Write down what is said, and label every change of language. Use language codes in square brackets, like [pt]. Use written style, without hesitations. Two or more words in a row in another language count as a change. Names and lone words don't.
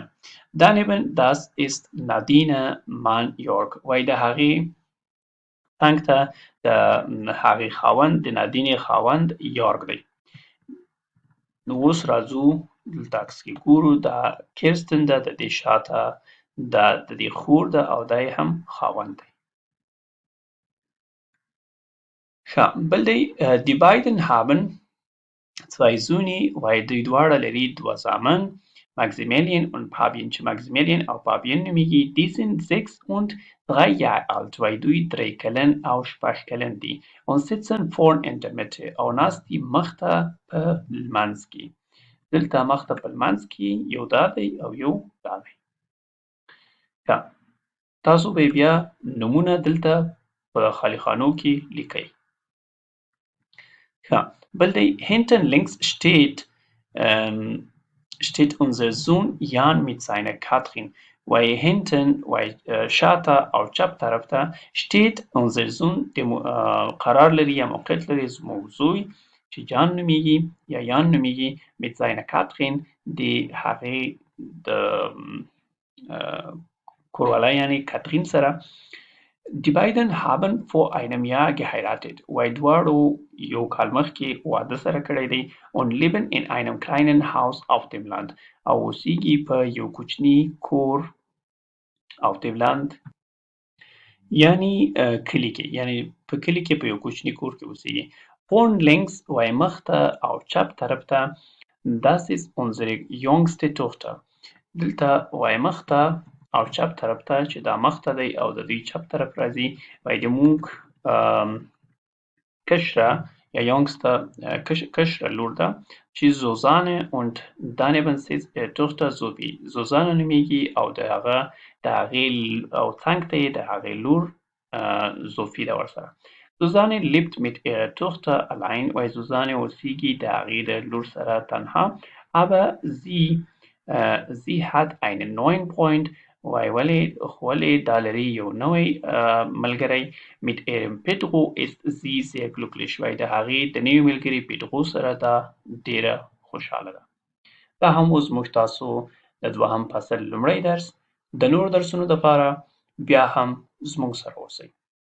[de] daneben das ist Nadine Mann Jörg [ps] وایي د هغې څنګ ته د هغې خاوند د نادینې خاوند یارګ دی. نو اوس راځو دلته عکس کې ګورو دا کرستین ده د دې شاته دا د دې خور ده او دا یې هم خاوند دی. ښه بل دی [de] die beiden haben 2 Söhne [ps] وایي دوی دواړه لري 2 زامن Maximilian und Fabian چې Maximilian او Fabian نومیږي. [de] die sind 6 und 3 Jahre alt [ps] وایي دوی 3 کلن او 6 کلن دي. [de] und sitzen vorn in der Mitte [ps] او ناست دي مخته په لمنځ کې. دلته مخته په لمنځ کې یو دا دی او یو دا دی. ښه تاسو به بیا نومونه دلته په خالي خانو کې لیکئ. ښه بل دی [de] hinten links steht unser Sohn Jan mit seiner Katrin [ps] وایي hinten وایي شاته او چپ طرف ته [de] steht unser Sohn [ps] قرار لري یا موقعیت لري زموږ زوی چې جان نومیږي یا یان نومیږي [de] mit seiner Katrin [ps] د هغې د کوروالی یعنی کاترین سره. [de] die beiden haben vor einem Jahr geheiratet [ps] وایي دواړو یو کال مخکې واده سره کړی دی. [de] und leben in einem kleinen Haus auf dem Land [ps] او اوسیږي په یو کوچني کور [de] auf dem Land [ps] یعنی کلي کې یعنی په کلي کې په یو کوچني کور کې اوسیږي. [de] vorn links [ps] وایي مخته او چپ طرف ته [de] das ist unsere jüngste Tochter [ps] دلته وایي مخته او چپ طرف ته چې دا مخته دی او د دوی چپ طرف راځي وایي د موږ کشره یا jüngste کشره لور ده چې [de] Susanne und daneben sitzt ihre Tochter Sophie [ps] Susanne نومیږي او د هغې او څنګ ته یې د هغې لور Sophie ده ورسره. [de] Susanne lebt mit ihrer Tochter allein [ps] وایي Susanne اوسیږي د هغې د لور سره تنها. [de] aber sie hat einen neuen Freund [ps] وایي ولې دا لري یو نوی ملګری. [de] mit ihrem Pedro ist sie sehr glücklich [ps] وایي د هغې د نوي ملګري پیدرو سره دا ډېره خوشحاله ده. دا هم اوس موږ تاسو د دوهم فصل لومړی درس د نور درسونو دپاره بیا هم زموږ سره اوسئ.